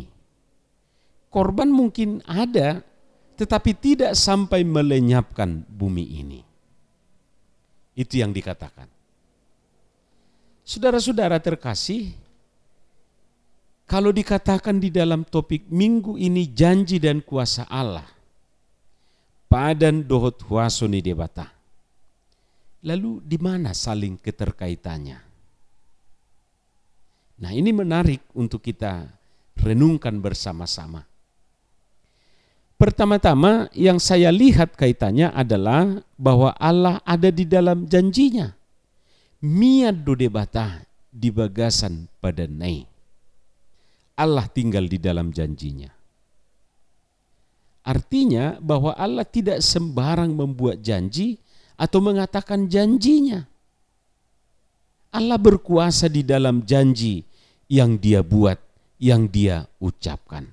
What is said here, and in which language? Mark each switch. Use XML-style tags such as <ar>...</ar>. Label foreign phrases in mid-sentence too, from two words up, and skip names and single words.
<id>Korban mungkin ada, tetapi tidak sampai melenyapkan bumi ini. Itu yang dikatakan. Saudara-saudara terkasih, kalau dikatakan di dalam topik minggu ini janji dan kuasa Allah,</id> <bbc>padan dohot huasoni debata.</bbc> <id>Lalu di mana saling keterkaitannya? Nah, ini menarik untuk kita renungkan bersama-sama. Pertama-tama yang saya lihat kaitannya adalah bahwa Allah ada di dalam janjinya.</id> <bbc>Miad do debata di bagasan pada nai.</bbc> <id>Allah tinggal di dalam janjinya. Artinya bahwa Allah tidak sembarang membuat janji atau mengatakan janjinya. Allah berkuasa di dalam janji yang Dia buat, yang Dia ucapkan.</id>